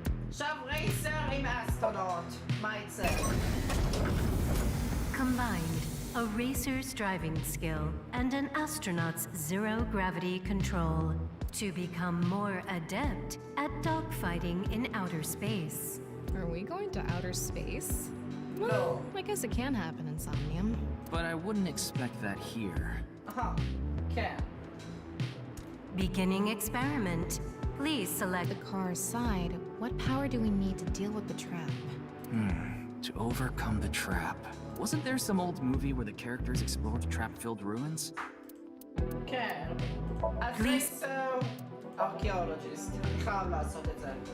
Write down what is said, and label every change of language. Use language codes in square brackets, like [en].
[he] עכשיו רייסר עם אסטרונוט. מה יצא? [en] Combined a racer's driving skill and an astronaut's zero gravity control to become more adept at dogfighting in outer space. Are we going to outer space? Well, No. I guess it can happen in Somnium. But I wouldn't expect that here. [he] כן. [en] Beginning experiment. Please select The car's side. What power do we need to deal with the trap? To overcome the trap. Wasn't there some old movie where the characters explored trap-filled ruins? [he] כן. אז רייסר ארכיאולוג'יסט. אני חייב לעשות את זה.